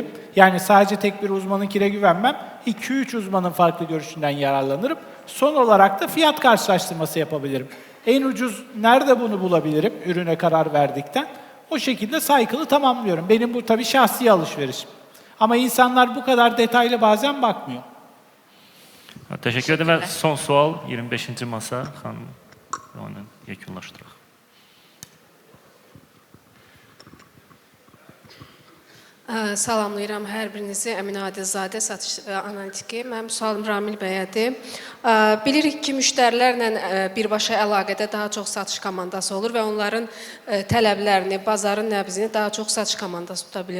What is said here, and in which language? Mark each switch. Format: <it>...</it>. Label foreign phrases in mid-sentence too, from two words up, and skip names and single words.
<tr>Yani sadece tek bir uzmanınkine güvenmem, 2-3 uzmanın farklı görüşünden yararlanırım. Son olarak da fiyat karşılaştırması yapabilirim. En ucuz nerede bunu bulabilirim ürüne karar verdikten? O şekilde cycle'ı tamamlıyorum. Benim bu tabii şahsi alışverişim. Ama insanlar bu kadar detaylı bazen bakmıyor. Teşekkür ederim</tr> <az>və son sual 25-ci masa xanım. Onu yekunlaşdıraq. Salamlayıram hər birinizi. Əminə Adilzadə, satış analitiki. Mənim sualım Ramil bəyədir. Bilirik ki, müştərilərlə birbaşa əlaqədə daha çox satış komandası olur və onların tələblərini, bazarın nəbzini daha çox satış komandası tuta bilir.</az>